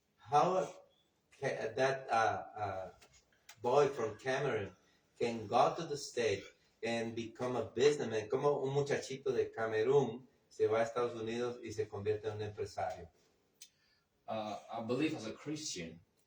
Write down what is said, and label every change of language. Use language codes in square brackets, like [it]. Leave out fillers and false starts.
[en] How that boy from Cameroon can go to the States and become a businessman? [es] Como un muchachito de Camerún se va a Estados Unidos y se convierte en un empresario. [en] I believe as a Christian,